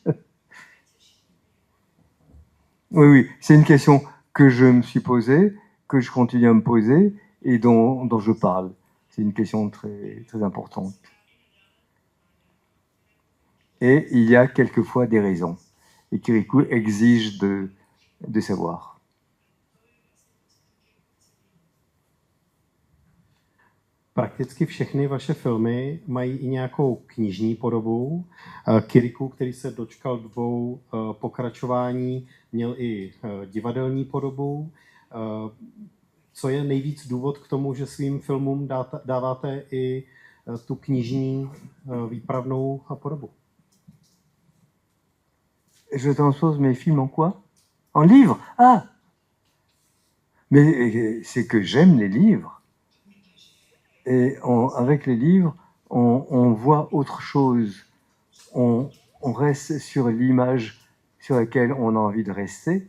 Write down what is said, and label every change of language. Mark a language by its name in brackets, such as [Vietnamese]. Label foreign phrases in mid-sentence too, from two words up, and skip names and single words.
[French] Oui, c'est une question que je me suis posée, que je continue à me poser et dont je parle. C'est une question très, très importante. Et il y a quelquefois des raisons. Et Kirikou exige de savoir. [Czech] Prakticky všechny vaše filmy mají i nějakou knižní podobu. Kirikou, který se dočkal 2 pokračování, měl i divadelní podobu. Co je nejvíc důvod k tomu, že svým filmům dáváte i tu knižní výpravnou podobu? [French] Je transpose mes films en quoi? En livres? Ah! Mais c'est que j'aime les livres. Et avec les livres, on voit autre chose. On reste sur l'image sur laquelle on a envie de rester.